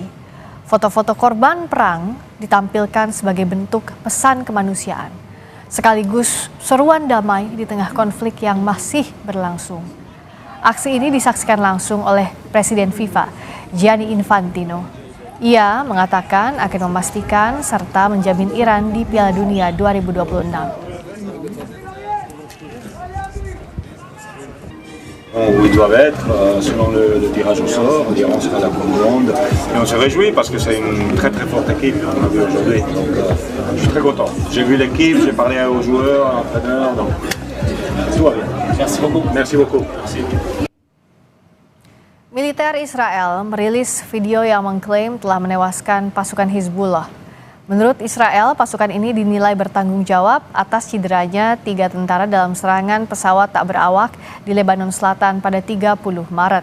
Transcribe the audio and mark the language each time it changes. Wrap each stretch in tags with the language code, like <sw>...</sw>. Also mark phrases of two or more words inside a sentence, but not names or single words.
<id>Foto-foto korban perang ditampilkan sebagai bentuk pesan kemanusiaan, sekaligus seruan damai di tengah konflik yang masih berlangsung. Aksi ini disaksikan langsung oleh Presiden FIFA, Gianni Infantino. Ia mengatakan akan memastikan serta menjamin Iran di Piala Dunia 2026.</id> <fr>Où ils doivent être, selon le tirage au sort, l'Iran sera la Coupe du Monde. Et on se réjouit parce que c'est une très très forte équipe qu'on a vu aujourd'hui. Donc je suis très content. J'ai vu l'équipe, j'ai parlé aux joueurs, à l'entraîneur, donc tout va bien. Merci beaucoup. Merci beaucoup. Merci.</fr> <id>Militer Israel merilis video yang mengklaim telah menewaskan pasukan Hizbullah. Menurut Israel, pasukan ini dinilai bertanggung jawab atas cederanya 3 tentara dalam serangan pesawat tak berawak di Lebanon Selatan pada 30 Maret.</id>